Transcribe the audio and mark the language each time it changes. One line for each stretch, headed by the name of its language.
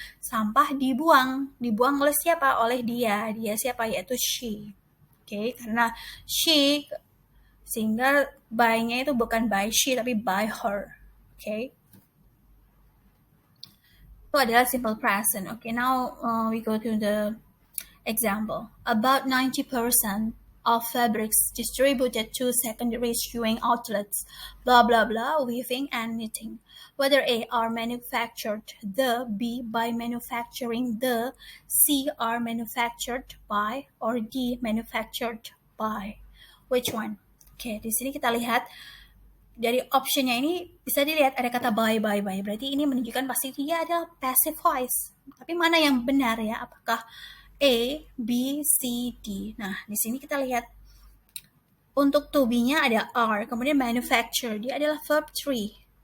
Indonesian: Sampah dibuang oleh siapa? Oleh dia. Dia siapa? Yaitu she. Oke, karena she sehingga by-nya itu bukan
English: by she
Indonesian: tapi
English: by her.
Indonesian: Oke. Itu adalah simple present.
English: Okay, now we go to the example. About 90% of fabrics distributed to secondary sewing outlets, blah blah blah, weaving and knitting. Whether A are manufactured the, B by manufacturing the, C are manufactured by, or D manufactured by. Which one?
Indonesian: Oke, di sini kita lihat dari optionnya ini bisa dilihat ada kata by. Berarti ini menunjukkan pasti dia adalah passive voice. Tapi mana yang benar ya? Apakah A, B, C, D. Nah, di sini kita lihat untuk to be-nya ada are, kemudian manufacture, dia adalah verb 3.